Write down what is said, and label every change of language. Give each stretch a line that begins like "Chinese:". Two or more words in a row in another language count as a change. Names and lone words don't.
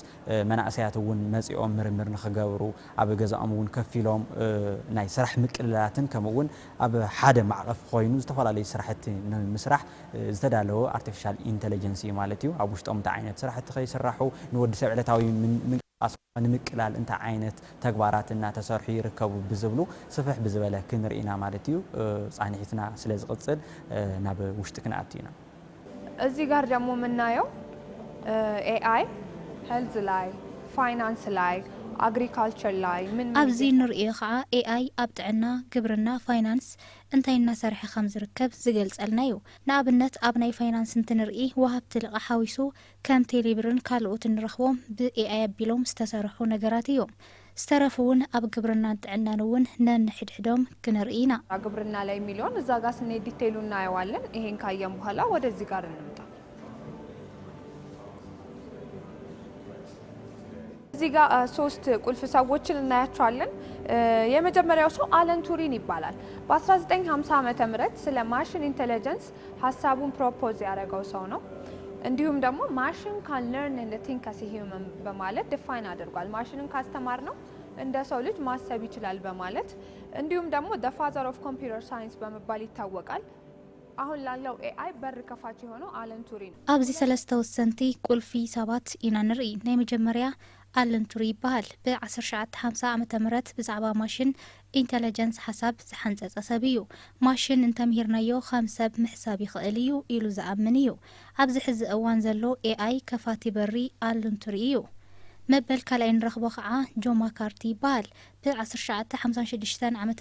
Tigrinya: መናእሰያት እውን መፂኦም ምርምር ንኽገብሩ ኣብ ገዛኦም እውን ከፍ ኢሎም ናይ ስራሕ ምቅልላትን ከምውን ኣብ ሓደ ማዕቀፍ ኮይኑ ዝተፈላለዩ ስራሕቲ ንምስራሕ ዝተዳለወ
English: artificial intelligence
Tigrinya: ማለት እዩ ኣብ ውሽጦም እንታይ ዓይነት ስራሕቲ ከይስራሑ ንወዲ ሰብ ዕለታዊ ምንቅስቃስ ንምቅላል እንታይ ዓይነት ተግባራት እናተሰርሑ ይርከቡ ብዝብሉ ስፍሕ ብዝበለ ክንርኢና ማለት እዩ ጻኒሕትና ስለ ዝቕጽል ናብ ውሽጢ ክንኣቲና
Amharic: እዚህ ጋር ደግሞ የምናየው AI ሄልዝ ላይ ፋይናንስ ላይ agriculture ላይ ምን
Tigrinya: ኣብዚ ንርእዮ ከዓ AI ኣብ ጥዕና ግብርና ፋይናንስ እንታይ እናሰርሐ ከም ዝርከብ ዝገልጸልና እዩ ንኣብነት ኣብ ናይ ፋይናንስ እንትንርኢ ወሃብቲ ልቓ ሓዊሱ ከም ቴሌብርን ካልኦት ንረኽቦም ብAI ኣቢሎም ዝተሰርሑ ነገራት እዮም ዝተረፉ እውን ኣብ ግብርና ጥዕናን እውን ነንሕድሕዶም ክንርኢና
Amharic: ግብርና ላይ ሚሊዮን እዛ ጋር ስንሄድ ዲቴይሉ እናየዋለን ይሄን ካየን በኋላ ወደዚህ ጋር እንምጣ እዚህ ጋር ሶስት ቁልፍ ሰዎችን እናያቸዋለን የመጀመሪያው ሰው አለን ቱሪን ይባላል በ1950 ዓመተ ምህረት ስለ
English: machine intelligence
Amharic: ሐሳቡን ፕሮፖዝ ያደረገው ሰው ነው እንዲሁም ደግሞ
English: machine can learn and think as human
Amharic: በማለት ዲፋይን አድርጓል ማሽንን ካስተማር ነው እንደ ሰው ልጅ ማሰብ ይችላል በማለት እንዲሁም ደግሞ
English: the father of computer science
Amharic: በመባል ይታወቃል አሁን ላለው ኤአይ በር ከፋች የሆነው አለን ቱሪንግ
Tigrinya: ኣብዚ ሰለስተ ወሰንቲ ቁልፊ ሰባት ኢና ንርኢ ናይ መጀመርያ አለን ቱሪ ይበሃል ብ1950 ዓመተ ምህረት ብዛዕባ
English: machine intelligence
Tigrinya: ሓሳብ ዝሓንፀፀ ሰብ እዩ ማሽን እንተምሂርናዮ ከም ሰብ ምሕሳብ ይኽእል እዩ ኢሉ ዝኣምን እዩ ኣብዚ ሕዚ እዋን ዘሎ ኤአይ ከፋቲ በሪ አለን ቱሪ እዩ መበል ካልኣይ ንረኽቦ ከዓ ጆማ ካርቲ ይበሃል ብ1956 ዓመተ